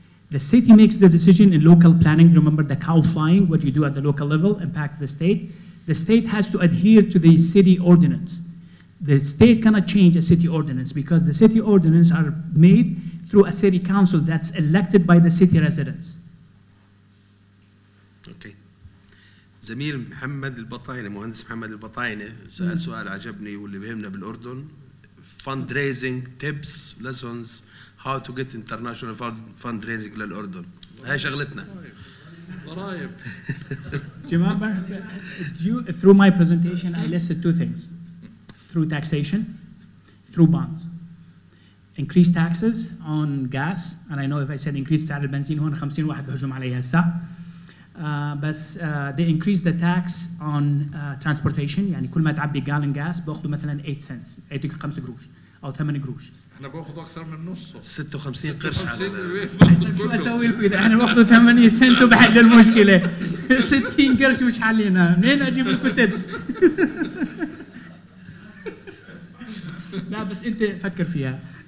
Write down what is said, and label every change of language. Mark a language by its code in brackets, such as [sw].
[en] The city makes the decision in local planning. Remember the cow flying, what you do at the local level impacts the state. The state has to adhere to the city ordinance. The state cannot change a city ordinance because the city ordinance are made through a city council that's elected by the city residents. [ar] اوكي. زميل محمد البطاينة، مهندس محمد البطاينة سأل سؤال عجبني واللي بيهمنا بالأردن. [en] fundraising tips lessons how to get international fundraising للأردن. [ar] هاي شغلتنا. ضرائب. [en] Do you remember? Through my presentation, I listed two things. Through taxation, through bonds. Increase taxes on gas, and I know if I said increase [ar] سعر البنزين هون 50 واحد بهجم علي هسه. بس [en] they increase the tax on transportation، [ar] يعني كل ما تعبي [en] gallon gas [ar] باخذوا مثلا 8 cents، 5 قروش أو 8 قروش. احنا باخذ أكثر من نصه. 56 قرش على شو أسوي لكم إذا أنا باخذ 8 سنت وبحل المشكلة؟ 60 قرش مش حلينا، منين أجيب لكم تبس؟ لا بس أنت فكر فيها.